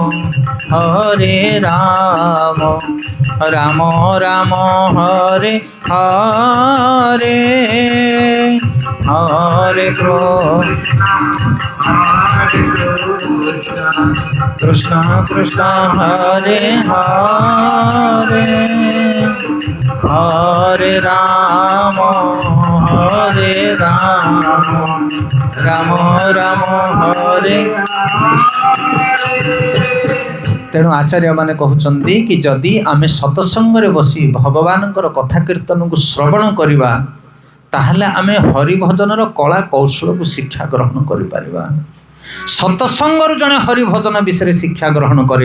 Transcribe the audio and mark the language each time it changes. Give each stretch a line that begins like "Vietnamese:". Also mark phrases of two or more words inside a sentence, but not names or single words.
Sanskrit: রাম রাম হরে হরে হরে কৃষ্ণ কৃষ্ণ হরে হরে হরে রাম রাম রাম হরে।
Odia: ତେଣୁ ଆଚାର୍ଯ୍ୟମାନେ କହୁଛନ୍ତି କି ଯଦି ଆମେ ସତ୍ସଙ୍ଗରେ ବସି ଭଗବାନଙ୍କର କଥା କୀର୍ତ୍ତନକୁ ଶ୍ରବଣ କରିବା ତାହେଲେ ଆମେ ହରିଭଜନର କଳା କୌଶଳକୁ ଶିକ୍ଷା ଗ୍ରହଣ କରିପାରିବା। ସତ୍ସଙ୍ଗରୁ ଜଣେ ହରିଭଜନ ବିଷୟରେ ଶିକ୍ଷା ଗ୍ରହଣ କରେ।